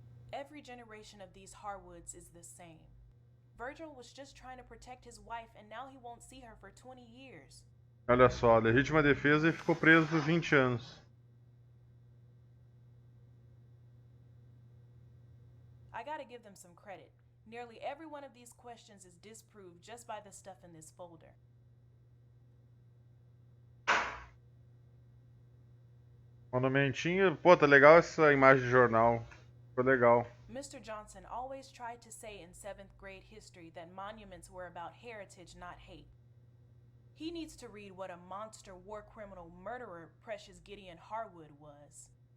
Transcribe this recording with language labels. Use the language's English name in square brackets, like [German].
[English] Every generation of these hardwoods is the same. Virgil was just trying to protect his wife and now he won't see her for 20 years. [Portuguese] Olha só, legítima defesa e ficou preso por 20 anos. [English] I gotta give them some credit. Nearly every one of these questions is disproved just by the stuff in this folder. [Portuguese] Monumentinho. Pô, tá legal essa imagem de jornal. Ficou legal. [English] Mr. Johnson always tried to say in 7th grade history that monuments were about heritage, not hate. He needs to read what a monster war criminal murderer Precious Gideon Harwood was.